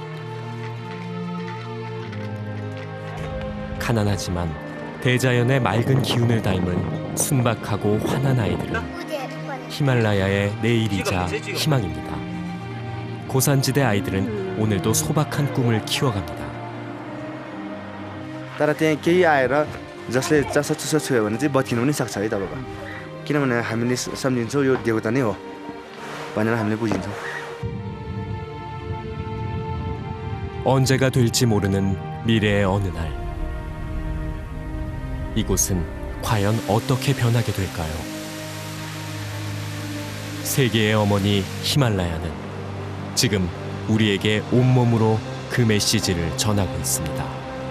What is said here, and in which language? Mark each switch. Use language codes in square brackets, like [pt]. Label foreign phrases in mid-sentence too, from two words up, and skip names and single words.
[ko] 가난하지만 대자연의 맑은 기운을 닮은 순박하고 환한 아이들은 히말라야의 내일이자 희망입니다. 고산지대 아이들은 오늘도 소박한 꿈을 키워갑니다. [ne] तर त्यहाँ केही आएर जसले चासोचुसो छुयो भने चाहिँ बत्किनु पनि सक्छ है तपाईँको, किनभने हामीले सम्झिन्छौँ यो देवता नै हो भनेर हामीले बुझिन्छौँ. [ko] 언제가 될지 모르는 미래의 어느 날, 이곳은 과연 어떻게 변하게 될까요? 세계의 어머니 히말라야는 지금 우리에게 온몸으로 그 메시지를 전하고 있습니다.